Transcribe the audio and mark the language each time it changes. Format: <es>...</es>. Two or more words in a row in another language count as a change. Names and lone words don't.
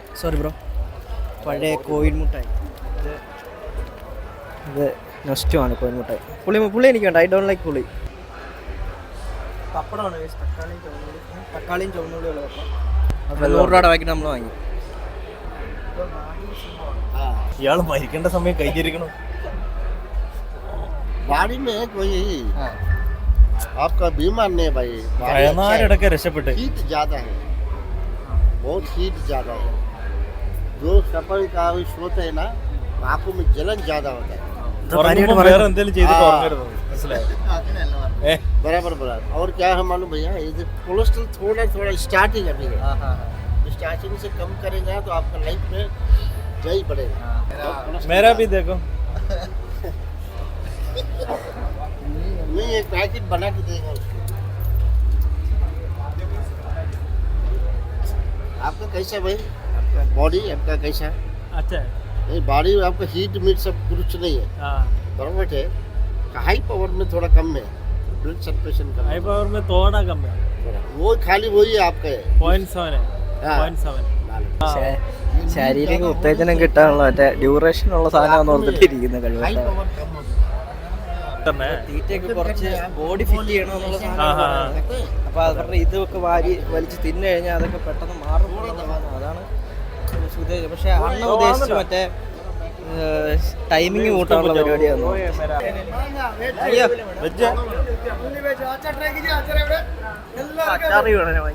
<en>sorry bro.</en> <ml>പഴയ കോയിൻ മുട്ടായി. ഇത് നഷ്ടമാണ് കോയിൻ മുട്ടായി. പുളി എനിക്ക് വേണ്ട.</ml> <en>I don't like</en> <ml>പുളി. പപ്പടമാണ്. തക്കാളിയും ചുവന്നുള്ളിയും ഉള്ള പപ്പടം. 100 രൂപയുടെ പാക്കറ്റ് നമ്മൾ വാങ്ങി. ഇയാൾ മരിക്കേണ്ട സമയം കൈകരിക്കണം.</ml> <hi>गाड़ी में कोई आपका बीमार नहीं भाई.</hi> <ml>വയനാടൊക്കെ രക്ഷപ്പെട്ട്.</ml> <hi>हीट ज़्यादा है, बहुत हीट ज़्यादा है. जो सफर का सोते है ना, आंखों में जलन ज़्यादा होता है.</hi> <ml>വേറെ എന്തെങ്കിലും ചെയ്തിട്ട് ഉറങ്ങരുത്, മനസ്സിലായോ?</ml> <hi>बराबर बराबर। और क्या है मालूम भैया, ये कोलेस्ट्रॉल थोड़ा थोड़ा स्टार्टिंग अभी है, स्टार्टिंग से कम करेगा तो आपका लाइफ में जय बढ़ेगा। मेरा भी देखो, नहीं एक पैकेट बना के देगा उसको। आपका कैसा भाई, आपका बॉडी आपका कैसा? अच्छा है। नहीं बॉडी आपका हीट मीट सब कुछ नहीं है, बराबर है।</hi> <en>high power</en> <hi>में थोड़ा कम है,</hi> <en>blood circulation</en> <hi>कम</hi> <en>high power</en> <hi>में थोड़ा कम है, वो खाली वही आपका है 0.7 है, हाँ। 0.7।</hi> <ml>ശാരീരിക ഉത്തേജനം കിട്ടാനുള്ള മറ്റേ ഡ്യൂറേഷൻ ഉള്ള സാധനം ഓർത്തിട്ടിരിക്കുന്ന</ml> <hi>हाई</hi> <ml>കഴിവ്</ml> <hi>पावर कम होता</hi> <ml>തീറ്റയൊക്കെ കുറച്ച്</ml> <en>body fit</en> <ml>ചെയ്യണം എന്നുള്ള സാധനം. അപ്പൊ അവരുടെ ഇതൊക്കെ വലിച്ച് തിന്നു കഴിഞ്ഞാൽ അതൊക്കെ പെട്ടെന്ന് മാറും എന്നുള്ളതാണ്. അതാണ് ഉദ്ദേശിച്ചത്. പക്ഷെ അണ്ണ ഉദ്ദേശിച്ച് മറ്റേ ടൈമിങ് കൂട്ടാനുള്ള പരിപാടിയാണ്. അയ്യോ അച്ചാറി വേണം.</ml>